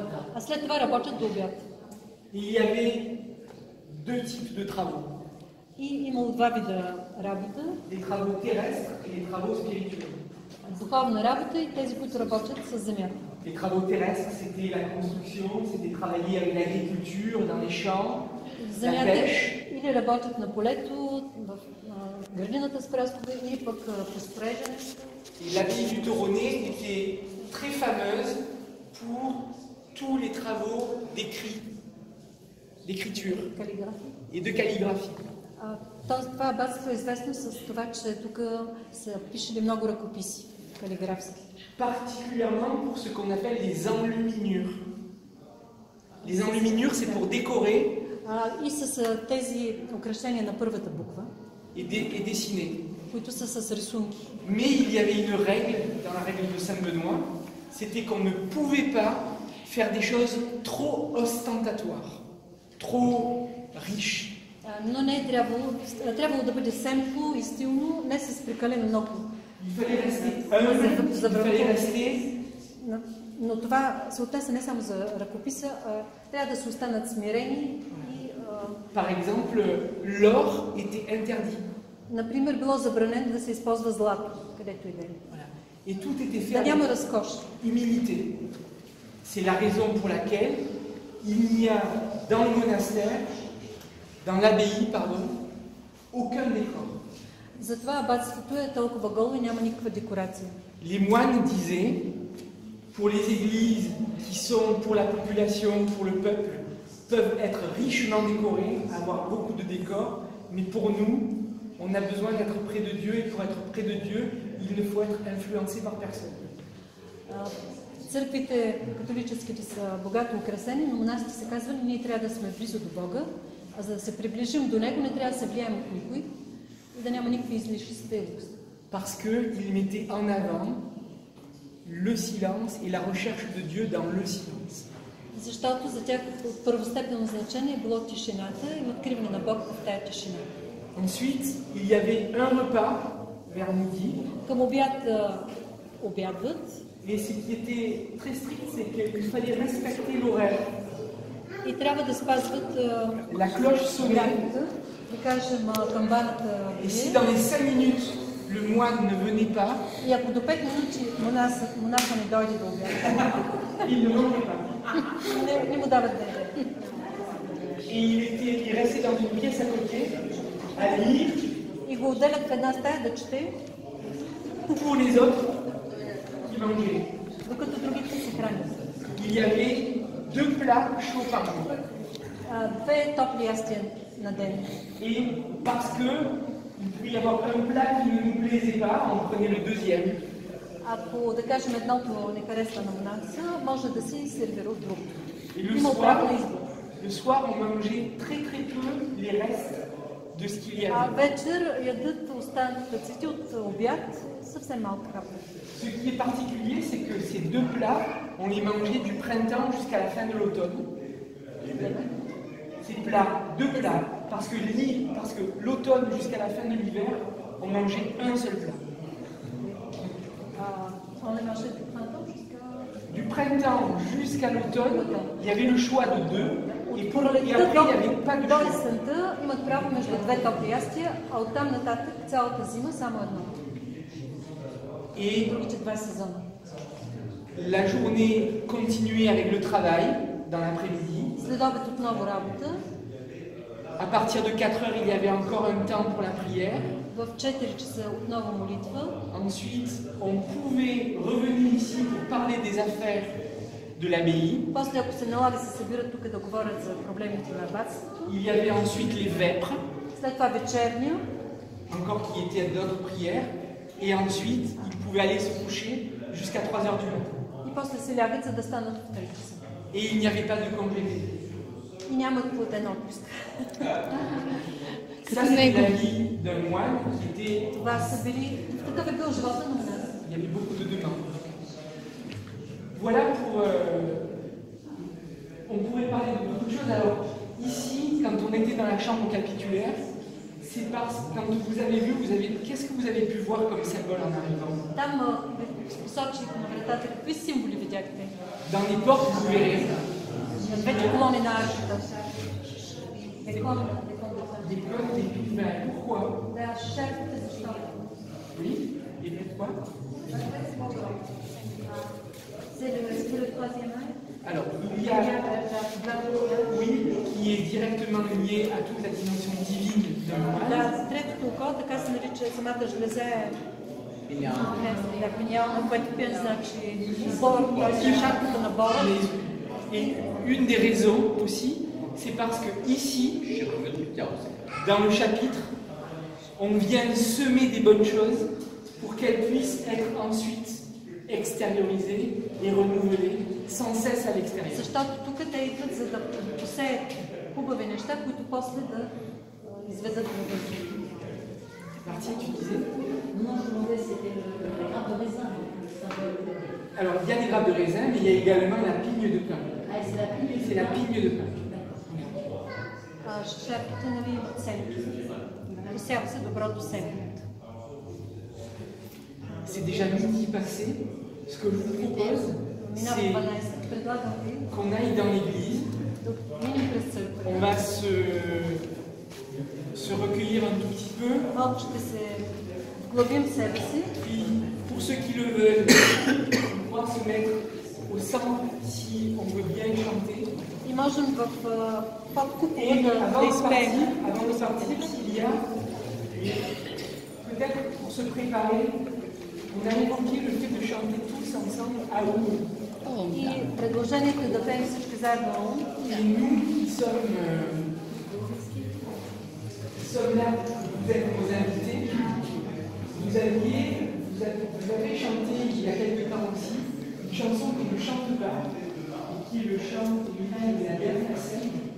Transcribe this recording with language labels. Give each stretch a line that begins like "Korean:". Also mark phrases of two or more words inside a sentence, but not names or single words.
Bulgarian: А след това работят до обяд.
French: Il y avait deux types de travaux.
Bulgarian: И имало два вида работа.
French: Les travaux terrestres et les travaux spirituels.
Bulgarian: Духовна работа и тези, които работят с земята.
French: Les travaux terrestres, c'était la construction, c'était travailler avec l'agriculture, dans les champs, la
Bulgarian: Земята
French: pêche.
Bulgarian: или работят на полето, в градината с пръстове, или пък по строежането.
French: Et l'abbaye du Toronnet était très fameuse pour tous les travaux d'écriture
Bulgarian: Калиграфия.
French: et de calligraphie.
Bulgarian: Това абатство е известно с това, че тук са пишели много ръкописи калиграфски.
French: Particulièrement pour ce qu'on appelle les enluminures. Les enluminures, c'est pour décorer
Bulgarian: И с тези украшения на първата буква,
French: et dessiner.
Bulgarian: които са с рисунки.
French: Mais il y avait une règle, dans la règle de Saint-Benoît, c'était qu'on ne pouvait pas faire des choses trop ostentatoires, trop riches.
Bulgarian: Но не е трябвало да бъде семпло и стилно, не с прекалено много.
French: Il fallait rester humble, il fallait rester.
Bulgarian: Но това се отнесе не само за ръкописа, трябва да се останат смирени и...
French: Par exemple, l'or était interdit.
Bulgarian: Например, било забранено да се използва злато, където и да е.
French: Et tout était fait
Bulgarian: Да няма
French: avec
Bulgarian: разкош.
French: humilité. C'est la raison pour laquelle il n'y a dans le monastère, dans l'abbaye, pardon, aucun décor.
Bulgarian: Затова абатството е толкова голо и няма никаква декорация.
French: Les moines disaient, pour les églises qui sont pour la population, pour le peuple, peuvent être richement décorées, avoir beaucoup de décors, mais pour nous, on a besoin d'être près de Dieu, et pour être près de Dieu, il ne faut être influencé par personne.
Bulgarian: Църквите, католическите, са богато украсени, но монасите се казвали, ние трябва да сме близо до Бога, а за да се приближим до Него, не трябва да се влияем от никой и да няма никакви излишни стилности.
French: Parce qu'il mettait en avant le silence et la recherche de Dieu dans le silence.
Bulgarian: Защото за тях първостепенно значение е било тишината и откриване на Бог в тая тишина.
French: Ensuite, il y avait un repas vers midi.
Bulgarian: Към обяд обядват.
French: Et ce qui était très strict, c'est qu'il fallait respecter l'horaire.
Bulgarian: И трябва да спазват
French: La cloche sonnait.
Bulgarian: графика, да кажем камбаната.
French: Et si dans les 5 minutes, le moine ne venait pas,
Bulgarian: И ако до 5 минути монаха не дойде до обяд,
French: il ne mangeait pas.
Bulgarian: не му дават да яде.
French: Et il restait dans une pièce à côté, à lire,
Bulgarian: И го отделят в една стая да чете,
French: pour les autres qui mangeaient.
Bulgarian: докато другите се хранят.
French: Il y avait 2 plats chauds par jour.
Bulgarian: Две топли ястия на ден.
French: Et parce que il pouvait y avoir un plat qui ne nous plaisait pas, on prenait le deuxième.
Bulgarian: Ако, да кажем, едното не харесва на монаха, може да си сервира от друго.
French: Et le
Bulgarian: Има право на
French: soir,
Bulgarian: избор.
French: le soir, on mangeait très très peu les restes de ce qu'il y avait.
Bulgarian: Вечер ядат остатъците от обяд, съвсем малко хапа.
French: Ce qui est particulier, c'est que ces 2 plats, on les mangeait du printemps jusqu'à la fin de l'automne. Ces plats, 2 plats, parce que l'automne jusqu'à la fin de l'hiver, on mangeait un seul plat. On les mangeait du printemps jusqu'à... Du printemps jusqu'à l'automne, il y avait le choix de 2, et après il n'y avait pas de
Bulgarian: До
French: choix.
Bulgarian: есента имат право между две топли ястия, а оттам нататък цялата зима само едно.
French: Et
Bulgarian: Другите 2 сезона.
French: la journée continuait avec le travail dans l'après-midi.
Bulgarian: След обед отново работа.
French: À partir de 4 heures, il y avait encore un temps pour la prière.
Bulgarian: В 4 часа отново молитва.
French: Ensuite, on pouvait revenir ici pour parler des affaires de l'abbaye.
Bulgarian: После, ако се налага, се събират тук да говорят за проблемите на абатството.
French: Il y avait ensuite les vêpres.
Bulgarian: След това вечерня,
French: encore qui était à d'autres prières, et ensuite ils pouvaient aller se coucher jusqu'à 3 heures du matin.
Bulgarian: и после се лягат, за да станат в 3 часа.
French: Et il n'y avait pas de congé.
Bulgarian: И нямат платен отпуск.
French: Ça, c'est la vie d'un moine qui était.
Bulgarian: Това са били, такъв е бил живота на нас.
French: Il y avait beaucoup de demandes. Voilà pour. On pourrait parler de beaucoup de choses. Alors, ici, quand on était dans la chambre capitulaire, c'est parce quand vous avez vu, qu'est-ce que vous avez pu voir comme symbole en arrivant?
Bulgarian: Там посочих на вратата какви символи видяхте.
French: Dans les portes, vous verrez
Bulgarian: На двете колони на арката.
French: des colonnes, des piliers. Pourquoi?
Bulgarian: Да, шерпите защо?
French: Oui. Et pourquoi? C'est le troisième œil. Alors, il y a, oui, qui est directement lié à toute la dimension divine d'un moine.
Bulgarian: Да, третото око, така се нарича самата жлеза е пениална, което пие значи бор, т.е. шапката на бора.
French: Et une des raisons aussi, c'est parce que ici, dans le chapitre, on vient semer des bonnes choses pour qu'elles puissent être ensuite extériorisées et renouvelées sans cesse à l'extérieur.
Bulgarian: Защото тук те идват за да посеят хубави неща, които после да изведат във.
French: Marty, tu disais? Non, je demandais si c'était le grappe de raisin, le symbole. Alors, il y a des grappes de raisin, mais il y a également la pigne de pain. Ah, c'est la pigne. C'est la pigne de pain.
Bulgarian: Шерпите, нали, имат семки. Посява се доброто семе.
French: C'est déjà midi passé. Ce que je vous propose,
Bulgarian: Минава
French: c'est
Bulgarian: 12. Предлагам ви
French: qu'on aille dans l'église.
Bulgarian: да минем през църквата.
French: On va se recueillir un tout petit peu.
Bulgarian: Малко ще се вглъбим в себе си.
French: Puis, pour ceux qui le veulent, pouvoir se mettre au centre si on veut bien chanter.
Bulgarian: И можем под купола
French: Et
Bulgarian: да
French: avant de
Bulgarian: изпеем.
French: partir, il y a, peut-être pour se préparer, on a évoqué le fait de chanter tous ensemble à Oum.
Bulgarian: И предложението е да пеем всички заедно.
French: Et nous qui sommes là, vous êtes nos invités, vous avez chanté il y a quelque temps aussi une chanson qui ne chante pas, et qui le chante de la dernière scène.